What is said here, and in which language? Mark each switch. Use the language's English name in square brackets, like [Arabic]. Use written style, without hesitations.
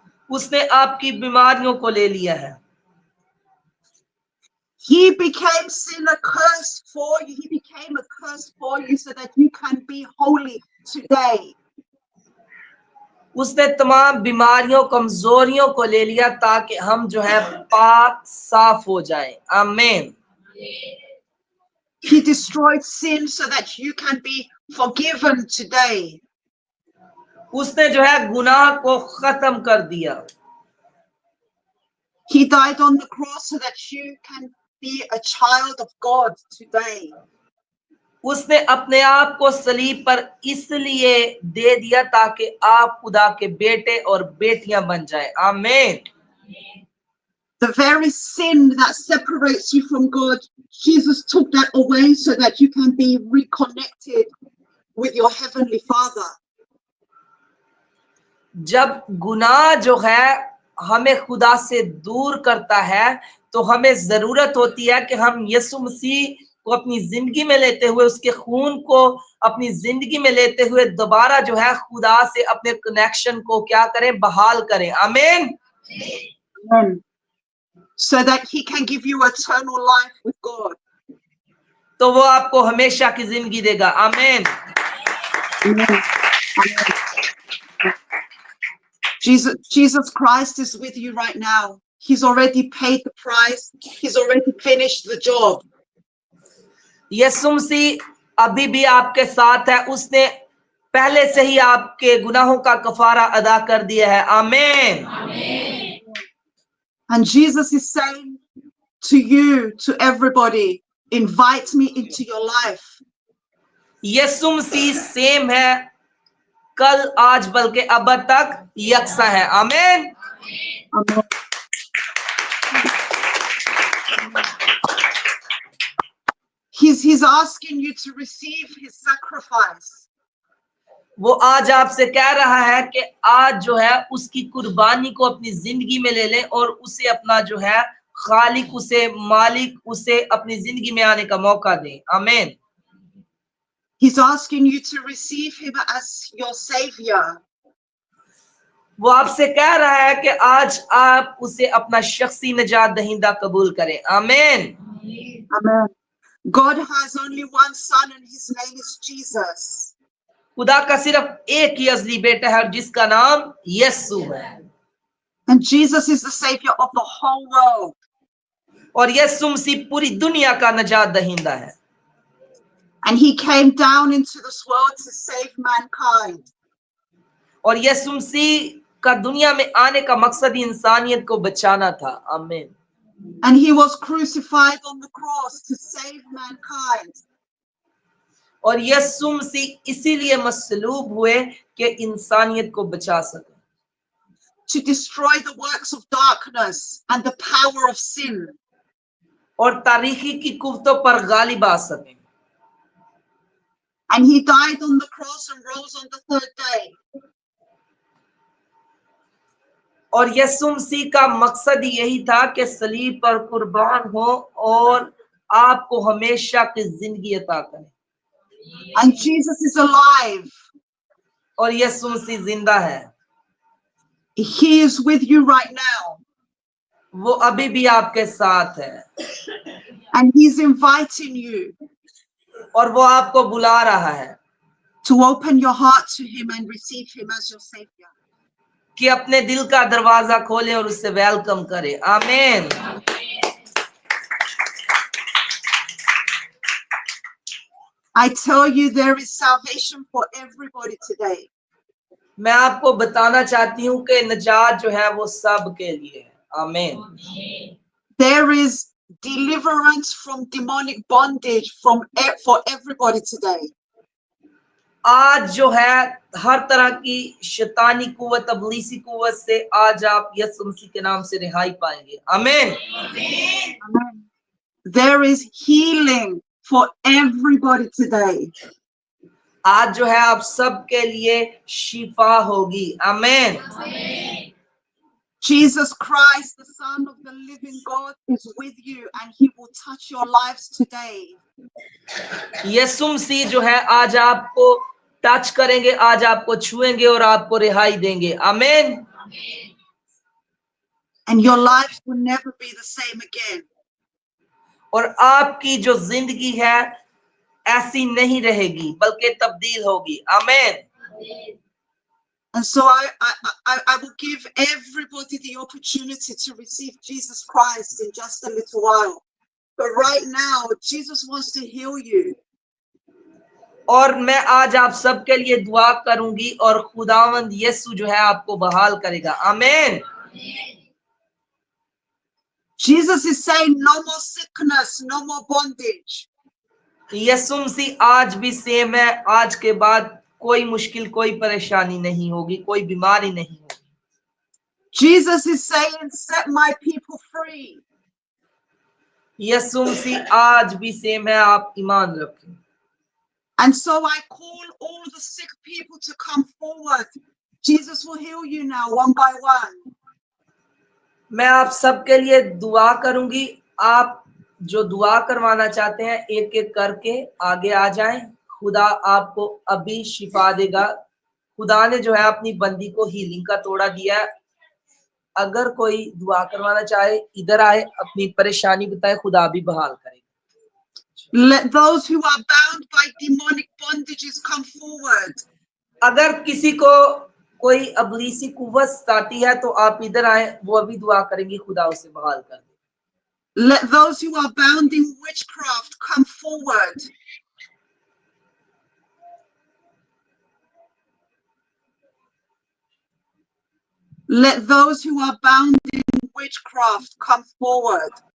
[Hindi] उसने आपकी बीमारियों को ले लिया है। [English] He became sin a curse for you. He became a curse for you so that you can be holy today. [Hindi] उसने तमाम बीमारियों कमजोरियों को ले लिया ताकि हम जो है पाक साफ हो जाएं। आमीन। [English] He destroyed sin so that you can be forgiven today. [Hindi] उसने जो है गुनाह को खत्म कर दिया। [English] He died on the cross so that you can be a child of God today. [Hindi] उसने अपने आप को सलीब पर इसलिए दे दिया ताकि आप खुदा के बेटे और बेटियां बन जाएं। आमीन। [English] The very sin that separates you from God, Jesus took that away so that you can be reconnected with your heavenly Father. [Hindi] जब गुनाह जो है हमें खुदा से दूर करता है तो हमें जरूरत होती है कि हम यीशु मसीह को अपनी जिंदगी में लेते हुए, उसके खून को अपनी जिंदगी में लेते हुए दोबारा जो है खुदा से अपने कनेक्शन को क्या करें, बहाल करें। आमीन। [English] Amen. So that he can give you eternal life with God. [Hindi] तो वो आपको हमेशा की जिंदगी देगा। आमीन। [English] Amen. Jesus Christ is with you right now. He's already paid the price. He's already finished the job. [Hindi] यीशु मसीह अभी भी आपके साथ है। उसने पहले से ही आपके गुनाहों का कफारा अदा कर दिया है। आमीन। [English] And Jesus is saying to you, to everybody, invite me into your life. [Hindi] Yeshu Masih same है, कल आज बल्कि अब तक यकसा है। आमीन। [English] Amen. He's asking you to receive his sacrifice. [Hindi] वो आज आपसे कह रहा है कि आज जो है उसकी कुर्बानी को अपनी जिंदगी में ले लें और उसे अपना जो है खालिक, उसे मालिक, उसे अपनी जिंदगी में आने का मौका दें। आमीन। [English] He's asking you to receive him as your savior. [Hindi] वो आपसे कह रहा है कि आज आप उसे अपना शख्सी निजात दहिंदा कबूल करें। आमीन। [English] Amen. God has only one son and his name is Jesus. [Hindi] खुदा का सिर्फ एक ही असली बेटा है जिसका नाम यीशु है। [English] And Jesus is the savior of the whole world. [Hindi] और यीशु मसीह पूरी दुनिया का निजात दहिंदा है। [English] And he came down into this world to save mankind. [Hindi] और यीशु मसीह का दुनिया में आने का मकसद ही इंसानियत को बचाना था। आमीन। [English] And he was crucified on the cross to save mankind. [Hindi] और यीशु मसीह इसीलिए मसलूब हुए कि इंसानियत को बचा सके, [English] To destroy the works of darkness and the power of sin. [Hindi] और तारीखी की कुव्वतों पर गालिब आ सकें। [English] And he died on the cross and rose on the third day. [Hindi] और यीशु मसीह का मकसद यही था कि सलीब पर कुर्बान हो और आपको हमेशा की जिंदगी अता करे। [English] And Jesus is alive. [Hindi] और यीशु मसीह जिंदा है, [English] He is with you right now. [Hindi] वो अभी भी आपके साथ है [English] And he's inviting you [Hindi] और वो आपको बुला रहा है [English] to open your heart to him and receive him as your savior. [Hindi] कि अपने दिल का दरवाजा खोले और उससे वेलकम करे। आमीन। [English] I tell you, there is salvation for everybody today. [Hindi] मैं आपको बताना चाहती हूँ कि निजात जो है वो सब के लिए है। आमीन। [English] There is deliverance from demonic bondage for everybody today. [Hindi] आज जो है हर तरह की शैतानी कुव्वत, अबलीसी कुव्वत से आज आप यीशु मसीह के नाम से रिहाई पाएंगे। आमीन। [English] There is healing for everybody today. [Hindi] आज जो है आप सब के लिए शिफा होगी। आमीन। [English] Jesus Christ, the Son of the living God, is with you and he will touch your lives today. [Hindi] यीशु मसीह जो है आज आपको टच करेंगे, आज आपको छुएंगे और आपको रिहाई देंगे। आमीन। [English] And your lives will never be the same again. [Hindi] और आपकी जो जिंदगी है ऐसी नहीं रहेगी बल्कि तब्दील होगी। आमीन। [English] And so I will give everybody the opportunity to receive Jesus Christ in just a little while. But right now, Jesus wants to heal you. [Hindi] और मैं आज आप सबके लिए दुआ करूंगी और खुदावंद यीशु जो है आपको बहाल करेगा। आमीन। [English] Jesus is saying no more sickness, no more bondage. [Hindi] यीशु मसीह आज भी सेम है, आज के बाद कोई मुश्किल, कोई परेशानी नहीं होगी, कोई बीमारी नहीं होगी। [English] Jesus is saying, set my people free. [Hindi] यीशु मसीह आज भी सेम है, आप ईमान रखें। [English] And so I call all the sick people to come forward. Jesus will heal you now one by one. [Hindi] मैं आप सबके लिए दुआ करूंगी, आप जो दुआ करवाना चाहते हैं एक एक करके आगे आ जाएं। खुदा आपको अभी शिफा देगा। खुदा ने जो है अपनी बंदी को हीलिंग का तोड़ा दिया है। अगर कोई दुआ करवाना चाहे इधर आए, अपनी परेशानी बताए, खुदा भी बहाल करेगा। [English] Let those who are bound by demonic bondages come forward. [Hindi] अगर किसी को कोई अबलीसी कुव्वत सताती है तो आप इधर आए, वो अभी दुआ करेंगे, खुदा उसे बहाल कर दे। [English] Let those who are bound in witchcraft come forward. Let those who are bound in witchcraft come forward.